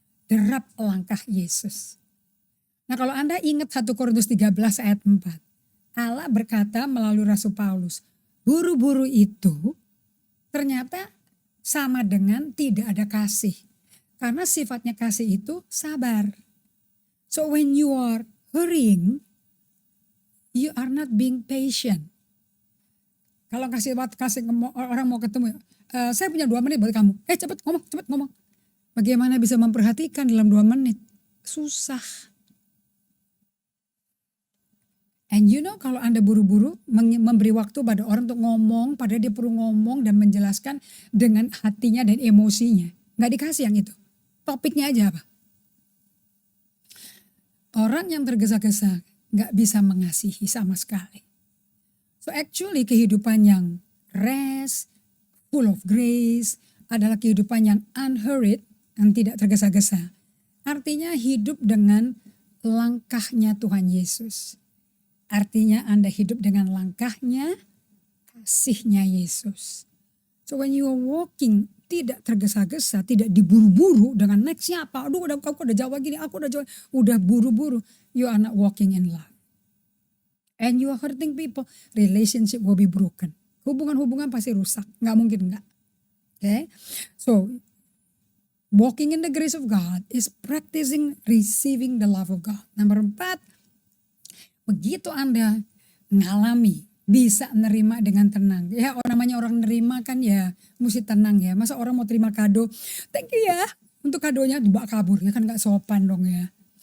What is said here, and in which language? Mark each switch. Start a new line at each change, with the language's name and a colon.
Indonesian: Derap langkah Yesus. Nah kalau Anda ingat 1 Korintus 13 ayat 4. Allah berkata melalui Rasul Paulus. Buru-buru itu ternyata sama dengan tidak ada kasih. Karena sifatnya kasih itu sabar.
English: So when you are hurrying, you are not being patient.
Indonesian: Kalau kasih orang mau ketemu, saya punya 2 menit buat kamu. Cepet ngomong. Bagaimana bisa memperhatikan dalam 2 menit? Susah. And you know kalau Anda buru-buru memberi waktu pada orang untuk ngomong, padahal dia perlu ngomong dan menjelaskan dengan hatinya dan emosinya. Gak dikasih yang itu. Topiknya aja apa? Orang yang tergesa-gesa gak bisa mengasihi sama sekali. So actually kehidupan yang rest, full of grace adalah kehidupan yang unhurried, yang tidak tergesa-gesa. Artinya hidup dengan langkahnya Tuhan Yesus. Artinya Anda hidup dengan langkahnya, kasihnya Yesus.
English: So when you are walking,
Indonesian: tidak tergesa-gesa, tidak diburu-buru dengan nextnya apa. Aduh aku udah jawab gini, aku udah jawab. Udah buru-buru,
English: you are not walking in love. And you are hurting people, relationship will be broken.
Indonesian: Hubungan-hubungan pasti rusak, gak mungkin enggak.
English: Okay? So, walking in the grace of God is practicing receiving the love of God.
Indonesian: Nomor 4, begitu Anda ngalami, bisa nerima dengan tenang. Ya namanya orang nerima kan ya mesti tenang ya. Masa orang mau terima kado, thank you ya. Untuk kadonya dibawa kabur, ya kan gak sopan dong ya.